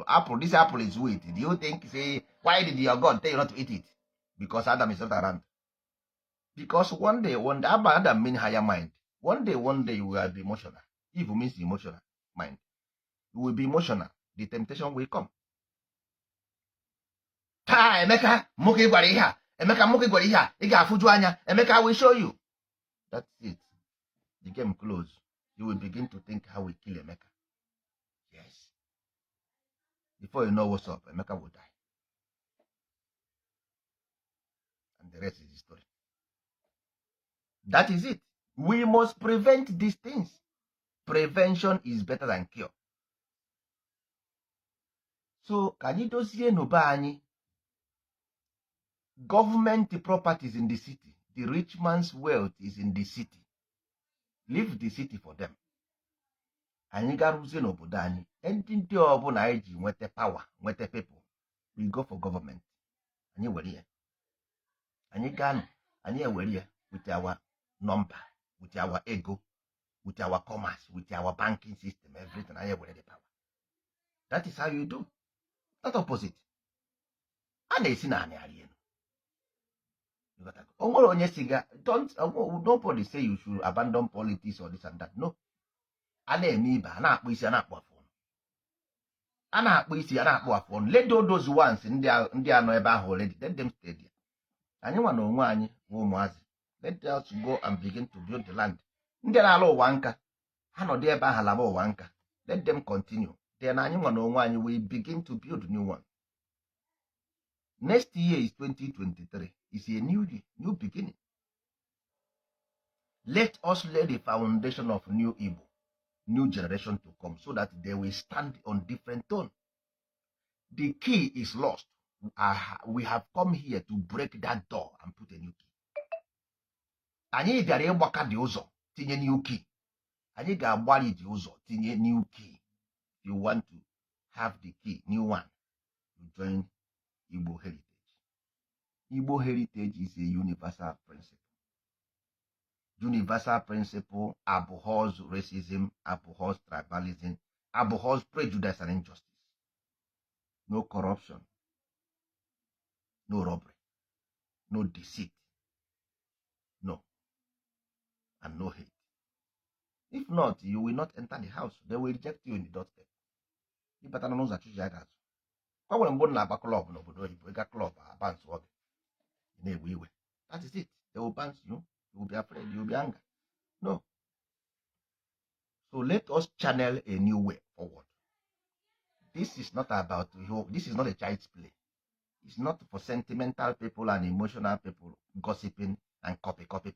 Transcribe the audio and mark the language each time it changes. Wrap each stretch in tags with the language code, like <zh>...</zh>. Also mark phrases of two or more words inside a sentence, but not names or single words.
<en>This apple is sweet. Do you think, why did your God tell you not to eat it? Because Adam is not around. Because one day, Adam means higher mind. One day you will be emotional. Eve means emotional mind. You will be emotional. The temptation will come.</en> <ig>Emeka, Muki gwara ihe a. Emeka, Muki gwara ihe a. Ị ga-afụju anya. Emeka,</ig> <en>will show you. That's it. The game closed. You will begin to think how we kill Emeka. Yes. Before you know what's up, Emeka will die. And the rest is history. That is it. We must prevent these things. Prevention is better than cure. So,</en> <ig>ka anyị dozie n'ụba anyị.</ig> <en>Government properties in the city. The rich man's wealth is in the city. Leave the city for them.</en> <ig>Anyị ga-arụzie n'obodo anyị. Ndị ọbụla anyị ji nweta power, nweta people,</ig> <en>we go for government.</en> <ig>Anyị were ya. Anyị ga-anọ, anyị ewere ya</ig> <en>with our number, with our ego, with our commerce, with our banking system, everything.</en> <ig>Anyị ewere</ig> <en>the power. That is how you do. Not opposite.</en> <ig>A na-esi na anị arị elu. O nwere onye siga,</ig> <en>nobody say you should abandon politics or this and that. No.</en> <ig>A na-eme ibe, a na-akpụ isi, a na-akpụ afọ ọnụ. A na-akpụ isi, a na-akpụ afọ ọnụ.</ig> <en>Let those ones</en> <ig>ndị anọ ebe ahụ</ig> <en>already, let them stay there.</en> <ig>Anyị nwa na onwe anyị nwe ụmụazị.</ig> <en>Let us go and begin to build the land.</en> <ig>Ndị na-ala ụwa nka, ha nọdụ ebe ahụ laba ụwa nka.</ig> <en>Let them continue. Then</en> <ig>anyị nwa na onwe anyị</ig> <en>we begin to build new one. Next year is 2023. It's a new beginning. Let us lay the foundation of new Igbo, new generation to come, so that they will stand on different tone. The key is lost. We have come here to break that door and put a new key.</en> <ig>Anyị bịara ịgbaka dị ụzọ tinye</ig> <en>new key.</en> <ig>Anyị ga-agbari dị ụzọ tinye</ig> <en>new key. If you want to have the key, new one, you join Igbo heritage. Igbo heritage is a universal principle. Universal principle abhors racism, abhors tribalism, abhors prejudice and injustice. No corruption, no robbery, no deceit, no, and no hate. If not, you will not enter the house. They will reject you in the doorstep. You better know that you are.</en> <ig>Kwa nwere mgbe na-agba klọb n'obodo oyibo, ịga klọb abans oge na-ewe iwe.</ig> <en>That is it. They will bounce you. You will be afraid. You will be angry. No. So let us channel a new way forward. This is not about you. This is not a child's play. It's not for sentimental people and emotional people gossiping and copy people.</en>